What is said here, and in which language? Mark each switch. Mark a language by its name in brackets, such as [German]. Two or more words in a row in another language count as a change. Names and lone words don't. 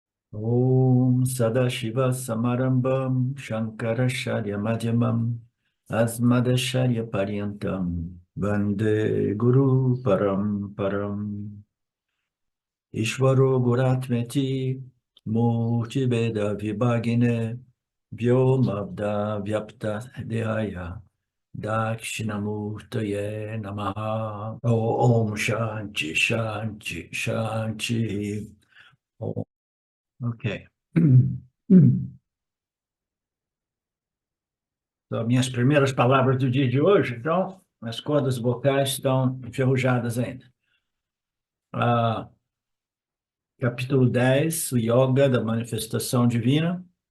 [Sanskrit] Om Sadashiva Samarambam Shankaracharya Madhyamam Asmadacharya Paryantam Vande Guru Paramparam Ishvaro Guratmeti Murti Veda Vibhagine Vyomabda Vyapta Dehaya Dakshinamurtaye Namaha Om Shanti Shanti Shanti. [Portuguese] Ok. Então, minhas primeiras palavras do dia de hoje, então, as cordas vocais estão enferrujadas ainda. Ah, capítulo 10, o Yoga da Manifestação Divina.